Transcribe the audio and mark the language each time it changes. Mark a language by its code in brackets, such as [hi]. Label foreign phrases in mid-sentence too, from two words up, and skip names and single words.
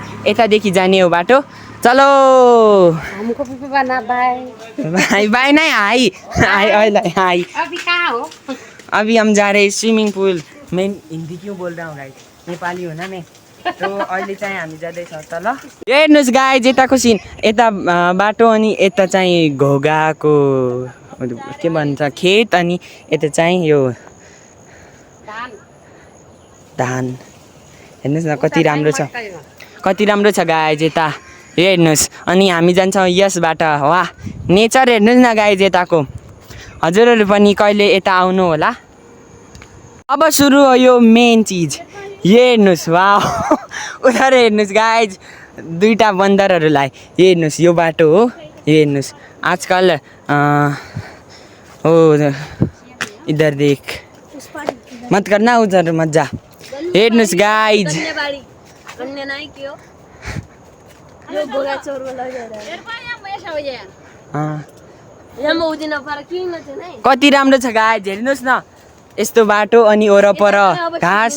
[ne] यतादेखि जाने हो बाटो, [hi] चलो। हमको भी बना बाय भाई भाई नहीं हाई हाई अहिले हाई अभी कहाँ हो अभी हम जा रहे [en] swimming pool. [hi] मैं हिन्दी क्यों बोल रहा हूँ गाइज, नेपाली हो ना मैं। [ne] तो अहिले चाहिँ हामी जाँदैछौँ तल। हेर्नुहोस् गाइज यताको सिन, यता बाटो अनि यता चाहिँ घोगाको के भन्छ खेत अनि यता चाहिँ यो धान। हेर्नुहोस् न कति राम्रो छ, कति राम्रो छ गाइज यता हेर्नुहोस्। अनि हामी जान्छौँ यसबाट। वाह नेचर हेर्नुहोस् न गाइज यताको। हजुरहरू पनि कहिले यता आउनु होला। अब सुरु हो यो मेन चिज, हेर्नुहोस् वाह उता हेर्नुहोस् गाइज दुईटा बन्दरहरूलाई। हेर्नुहोस् यो बाटो हो, हेर्नुहोस् आजकल हो [hi] इधर देख मत करना उधर मत जा। [ne] हेर्नुहोस् गाइज कति राम्रो छ गाइज, हेर्नुहोस् न यस्तो बाटो अनि वरपर घाँस।